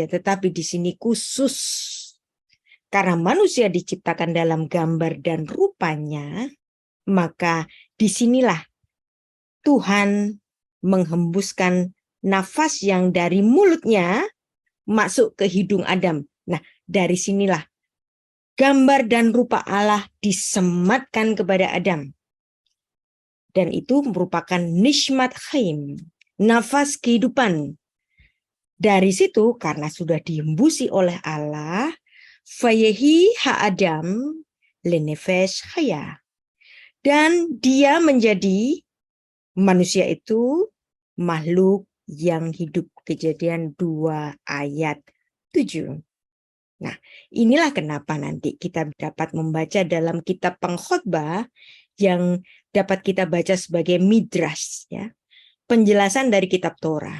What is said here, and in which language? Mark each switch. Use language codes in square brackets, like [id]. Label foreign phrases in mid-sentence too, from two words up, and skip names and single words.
[id] Tetapi di sini khusus karena manusia diciptakan dalam gambar dan rupanya, maka disinilah Tuhan menghembuskan nafas yang dari mulutnya masuk ke hidung Adam. Nah, dari sinilah gambar dan rupa Allah disematkan kepada Adam. Dan itu merupakan [he] נשמת חיים, [id] nafas kehidupan. Dari situ karena sudah dihembusi oleh Allah, [he] ויהי האדם לנפש חיה. [id] Dan dia menjadi manusia itu makhluk yang hidup. Kejadian 2 ayat 7. Nah, inilah kenapa nanti kita dapat membaca dalam kitab Pengkhotbah yang dapat kita baca sebagai midrash, ya, penjelasan dari kitab Torah.